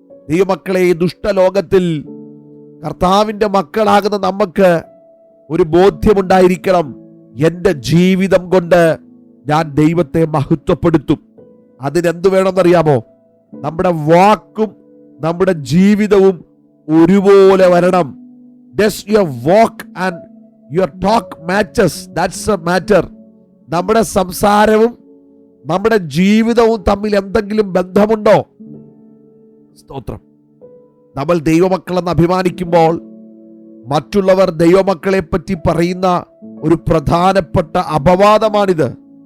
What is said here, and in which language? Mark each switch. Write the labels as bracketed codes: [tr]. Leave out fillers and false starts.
[ml] ദൈവമക്കളെ, ഈ ദുഷ്ടലോകത്തിൽ കർത്താവിൻ്റെ മക്കളാകുന്ന നമുക്ക് ഒരു ബോധ്യമുണ്ടായിരിക്കണം, എൻ്റെ ജീവിതം കൊണ്ട് ഞാൻ ദൈവത്തെ മഹത്വപ്പെടുത്തും. അതിനെന്ത് വേണമെന്നറിയാമോ? നമ്മുടെ വാക്കും നമ്മുടെ ജീവിതവും ഒരുപോലെ വരണം. [en] Does your walk and your talk matches? That's a matter. [ml] നമ്മുടെ സംസാരവും നമ്മുടെ ജീവിതവും തമ്മിൽ എന്തെങ്കിലും ബന്ധമുണ്ടോ? സ്തോത്രം. നമ്മൾ ദൈവമക്കളെന്ന് അഭിമാനിക്കുമ്പോൾ മറ്റുള്ളവർ ദൈവമക്കളെ പറ്റി പറയുന്ന ഒരു പ്രധാനപ്പെട്ട അപവാദമാണിത്.